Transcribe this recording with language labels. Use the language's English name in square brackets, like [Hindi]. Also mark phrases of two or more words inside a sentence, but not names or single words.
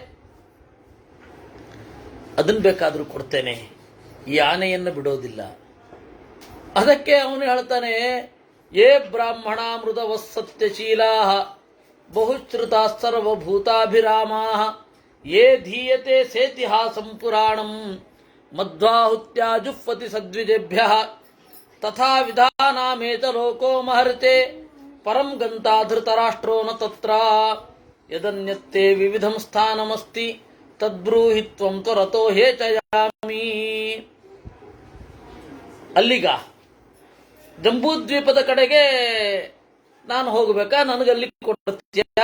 [Kannada] ಅದನ್ನ ಬೇಕಾದ್ರೂ ಕೊಡ್ತೇನೆ, ಈ ಆನೆಯನ್ನು ಬಿಡೋದಿಲ್ಲ. ಅದಕ್ಕೆ ಅವನು ಹೇಳ್ತಾನೆ, [Sanskrit] ಯೇ ಬ್ರಾಹ್ಮಣ ಮೃದವಸ್ಸತ್ಯಶೀಲಾ ಬಹುಶ್ರುತಾ ಸರ್ವಭೂತಾಭಿರಾಮಾ ಯೇ ಧೀಯತೆ ಸೇತಿಹಾಸಂ ಪುರಾಣಂ ಮಧ್ವಾಹುತ್ಯಾ ಜುಹ್ವತಿ ಸದ್ವಿಜೇಭ್ಯ ತಥಾ ವಿಧಾನಾಮೇತ ಲೋಕೋ ಮಹರ್ತೆ ಪರಂ ಗಂತಾ ಧೃತರಾಷ್ಟ್ರೋ ನ ತತ್ರ ಯದನ್ಯತ್ತೆ ವಿವಿಧಂ ಸ್ಥಾನಮಸ್ತಿ ತದ್ಬ್ರೂಹಿ ತ್ವಂ ತ್ವರತೋ ಹೇಚಯಾಮಿ. [Kannada] ಅಲ್ಲಿಗ ಜಂಬೂದ್ವೀಪದ ಕಡೆಗೆ ನಾನು ಹೋಗಬೇಕಾ, ನನಗಲ್ಲಿ ಕೊಡ್ತೀಯ?